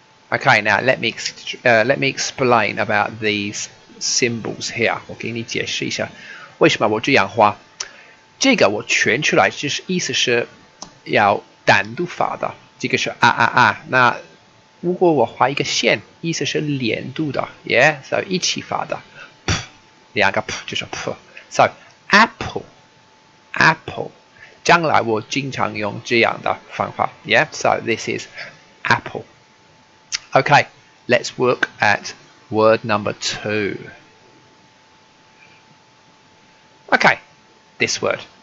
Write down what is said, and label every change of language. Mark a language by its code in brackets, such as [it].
[en] Okay, now let me explain about these symbols here. [zh] 我给你解释一下为什么我这样画。这个我圈出来，就是意思是要单独发的。这个是那如果我画一个线，意思是连读的 ， [en] yeah，so [zh] 一起发的，两个 p 就是 p。 [en] So apple, apple， [zh] 将来我经常用这样的方法 ， [en] yeah，so this is apple. Okay, let's look at word number 2. Okay, this word.